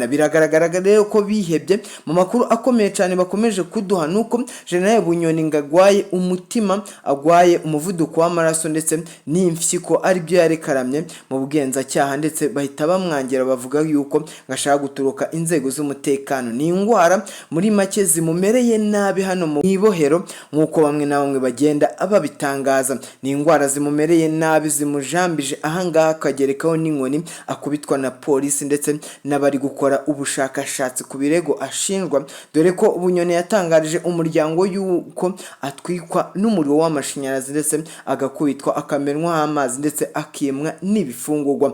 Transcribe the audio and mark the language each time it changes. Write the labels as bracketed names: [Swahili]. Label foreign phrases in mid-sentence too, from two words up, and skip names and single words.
[Kinyarwanda] Biragaragara rero ko bihebye. Mu makuru akomeye cyane bakomeje kuduha nuko General Bunyoni ngagwaye umutima, agwaye umuvuduko w'amaraso ndetse n'imfyiko ari byo yarekaramye mu bugenzacyaha, ndetse bahita bamwangira bavuga yuko ngashaka guturuka inzego z'umutekano. Ni ingwara muri make zimumereye nabi hano mu ibohero nkuko bamwe na bamwe bagenda babitangaza. Ni ingwara zimumereye nabi zimujambije ahangaha akagerekaho n'inkoni akubitwa na polisi ndetse n'abari gukora ubushakashatsi ku birego ashinjwa, dore ko Bunyoni yatangarije umuryango yuko atwikwa n'umuriro w'amashanyarazi ndetse agakubitwa akamenwa amazi ndetse akimwa n'ibifungurwa.